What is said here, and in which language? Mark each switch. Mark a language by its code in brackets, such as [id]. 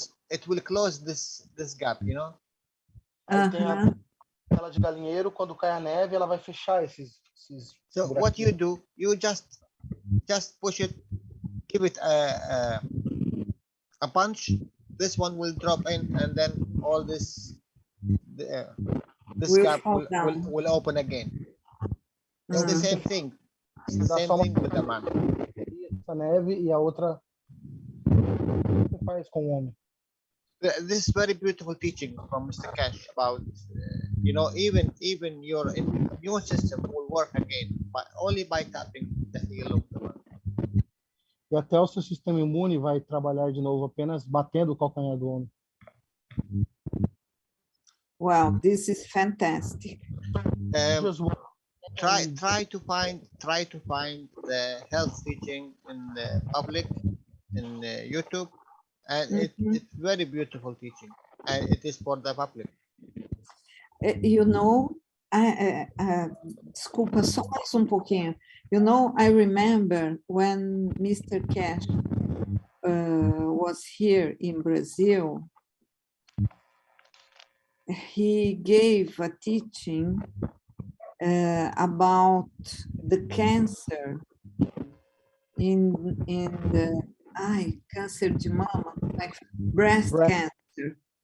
[en] It will close this gap, you know. [pt] Tem a tela de galinheiro, quando cai a neve, ela vai fechar esses [en] So what you do, you just push it, give it a punch. This one will drop in, and then all this gap will open again. It's the same thing. It's the same thing with the man. [pt] A neve e a outra você faz com o homem. [en] This is very beautiful teaching from Mr. Keshe about, you know, even your immune system will work again, but only by tapping the heel of the man. [pt] E até o seu sistema imune vai trabalhar de novo apenas batendo o calcanhar do homem. [en] Wow, this is fantastic. Try to find the health teaching in the public, in YouTube, and it's very beautiful teaching, and it is for the public. You know, [pt] desculpa, só mais um pouquinho. [en] You know, I remember when Mr. Keshe was here in Brazil, he gave a teaching about the cancer in the [pt] câncer de mama, [en] like breast cancer.